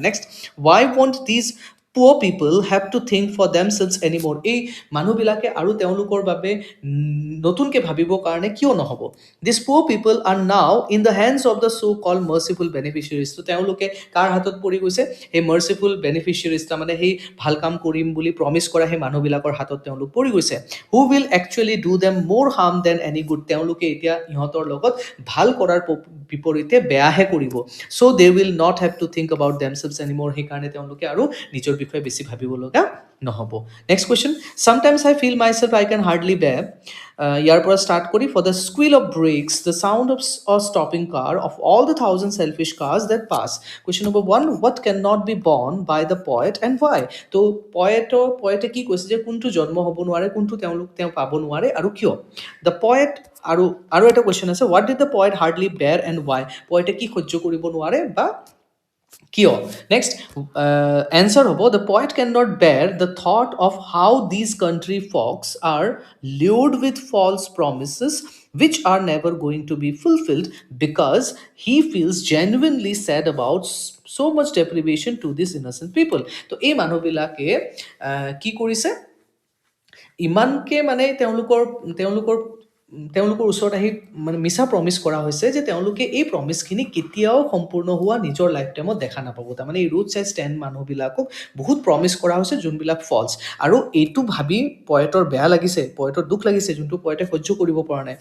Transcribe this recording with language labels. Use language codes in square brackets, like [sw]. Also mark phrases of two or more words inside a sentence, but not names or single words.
[as] নেক্সট, [en] why won't these poor people have to think for themselves anymore? [as] এই মানুহবিলাকে আৰু তেওঁলোকৰ বাবে নতুনকৈ ভাবিবৰ কাৰণে কিয় নহ'ব? [en] These poor people are now in the hands of the so called merciful beneficiaries. [as] তো তেওঁলোকে কাৰ হাতত পৰি গৈছে? সেই [en] merciful beneficiaries, [as] তাৰমানে সেই ভাল কাম কৰিম বুলি প্ৰমিছ কৰা সেই মানুহবিলাকৰ হাতত তেওঁলোক পৰি গৈছে. [en] Who will actually do them more harm than any good? [as] তেওঁলোকে এতিয়া ইহঁতৰ লগত ভাল কৰাৰ বিপৰীতে বেয়াহে কৰিব. [en] So they will not have to think about themselves anymore. [as] সেইকাৰণে তেওঁলোকে আৰু নিজৰ বিষয়ে বেছি ভাবিব লগা নহ'ব. [en] next question. Sometimes I feel myself I can hardly bear. [as] ইয়াৰ পৰা ষ্টাৰ্ট কৰি [en] for the squeal of brakes, the sound of a stopping car, of all the thousand selfish cars that pass. Question number 1. What cannot be borne by the poet and why? [as] তো পয়েটে কি কৈছে যে কোনটো জন্ম হ'ব নোৱাৰে, কোনটো তেওঁ পাব নোৱাৰে আৰু কিয়? [en] The poet [as] আৰু এটা কুৱেশ্যন আছে, [en] what did the poet hardly bear and why? [as] পয়েটে কি সহ্য কৰিব নোৱাৰে বা কিয়? [en] next answer [as] হ'ব, [en] the poet cannot bear the thought of how these country folks are lured with false promises which are never going to be fulfilled because he feels genuinely sad about so much deprivation to these innocent people. [as] তো এই মানুহবিলাকে কি কৰিছে, ইমানকে মানে তেওঁলোকৰ ওচৰত আহি মানে মিছা প্ৰমিছ কৰা হৈছে যে তেওঁলোকে এই প্ৰমিছখিনি কেতিয়াও সম্পূৰ্ণ হোৱা নিজৰ [en] life timeত [as] দেখা নাপাব. তাৰমানে এই [en] roadside stand [as] মানুহবিলাকক বহুত প্ৰমিছ কৰা হৈছে যোনবিলাক ফলছ, আৰু এইটো ভাবি পয়েটৰ বেয়া লাগিছে, পয়েটৰ দুখ লাগিছে, যোনটো পয়েটে সহ্য কৰিব পৰা নাই.